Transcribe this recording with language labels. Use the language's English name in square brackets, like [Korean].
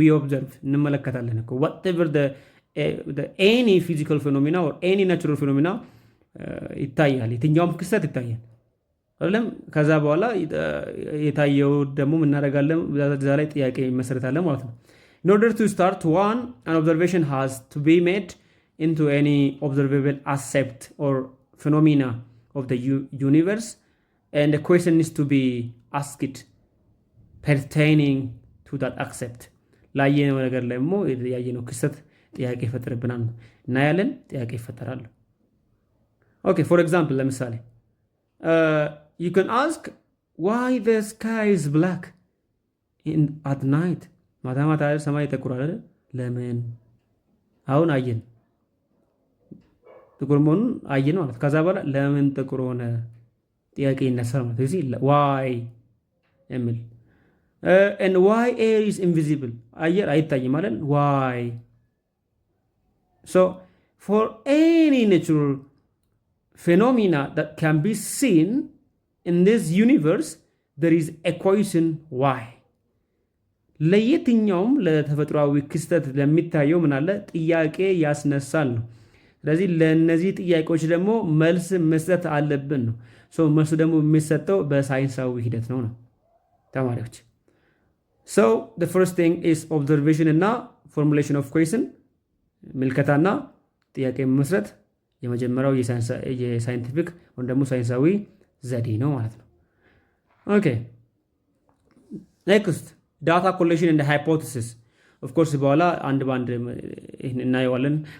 [English] we observe [Amharic] እንመለከታለን እኮ [English] whatever the any physical phenomena or any natural phenomena [Amharic] ይታያል፣ የትኛውም ክስተት ይታያል አይደለም? ከዛ በኋላ የታየው ደግሞ ምን እናደርጋለን? በዛ ላይ ጥያቄ መሰረታለን ማለት ነው። [English] in order to start one, an observation has to be made into any observable aspect or phenomena of the universe and the question needs to be asked pertaining to that accept [Amharic] ላየነው ነገር ላይ ደግሞ ያየነው ክስተት ጥያቄ ይፈጥርብናል ነው እናያለን፣ ጥያቄ ይፈጠራል። [English] ኦኬ ፎር ኤግዛምፕል ለምሳሌ you can ask why the sky is black at night [Amharic] ማታ ማታ ሰማይ ጥቁር አይደል? ለምን? አሁን አየን ጥቁር መሆኑን አየን ማለት ከዛ በኋላ ለምን ጥቁር ሆነ ጥያቄ ይነሳል ማለት ነው። እዚህ why የሚል [English] and why air is invisible [Amharic] አየር አይታይም ማለት why. [English] So for any natural phenomena that can be seen in this universe there is a question why. [Amharic] ለየትኛውም ለተፈጥሯዊ ክስተት ለሚታየው ምን አለ ጥያቄ ያስነሳል ነው። ስለዚህ ለነዚህ ጥያቄዎች ደግሞ መልስ መስጠት አለብን ነው። መልሱ ደግሞ የሚሰጠው በሳይንሳዊ ሂደት ነው ተማሪዎች። [English] So the first thing is observation እና formulation of question [Amharic] ምልከታና ጥያቄ መመስረት የመጀመሪያው የሳይንቲፊክ ወይም ደግሞ ሳይንሳዊ ዘዴ ነው ማለት ነው። [English] ኦኬ next data collection and hypothesis of course [Amharic] በኋላ አንድ ባንድ እናየዋለን።